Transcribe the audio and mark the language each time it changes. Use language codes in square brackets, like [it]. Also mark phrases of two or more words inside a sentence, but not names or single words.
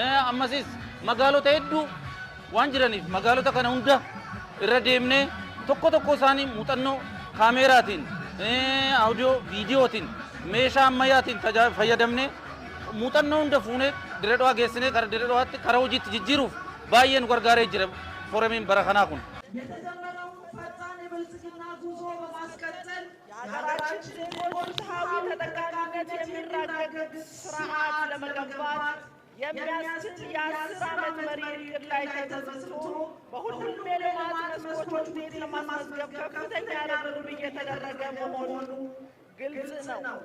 [om] Ammasis magaalota hedduu waan jiraniif magaalota kana hunda irra deemnee tokko isaanii muuxannoo kaameeraatiin, audio viidiyootiin, meeshaa ammayyaatiin fayyadamnee muuxannoo hunda fuunee Dirreedawaa geessinee karaa Dirreedawaatti karaa hojiitti jijjiiruuf baay'ee nu gargaaree jira fooramiin barakkana kun [am] የተጀመረው ፈጣን የብልጽግና ጉዞ በማስቀጠል የሀገራችን ዜጎች ፍትሃዊ ተጠቃሚነት የሚረጋገጥ ስርዓት ለመገንባት የሚያስችል የ10 ዓመት መሪ ዕቅድ ላይ ተመስርቶ በሁሉም የልማት መስኮች ውጤት ለማስመዝገብ ከፍተኛ ርብርብ እየተደረገ መሆኑ ግልጽ ነው።